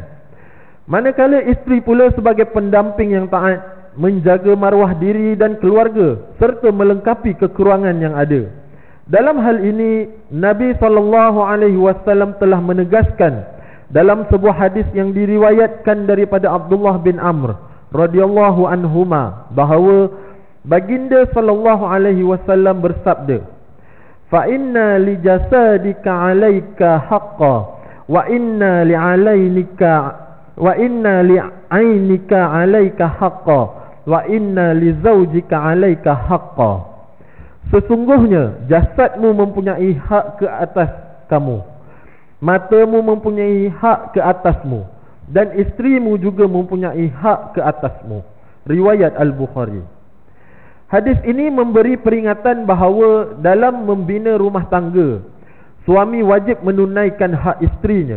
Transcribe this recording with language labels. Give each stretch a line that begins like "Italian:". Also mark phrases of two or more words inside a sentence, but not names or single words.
Malay: Manakala isteri pula sebagai pendamping yang taat, menjaga maruah diri dan keluarga serta melengkapi kekurangan yang ada. Dalam hal ini, Nabi SAW telah menegaskan dalam sebuah hadis yang diriwayatkan daripada Abdullah bin Amr
Arabic: رضي الله عنهما
Malay: bahawa baginda SAW bersabda,
Arabic: "فإن لجسدك عليك حقا وإن لعينك عليك حقا وإن لزوجك عليك حقا."
Malay: Sesungguhnya jasadmu mempunyai hak ke atas kamu, matamu mempunyai hak ke atasmu, dan isterimu juga mempunyai hak ke atasmu. Riwayat Al-Bukhari. Hadis ini memberi peringatan bahawa dalam membina rumah tangga, suami wajib menunaikan hak isterinya.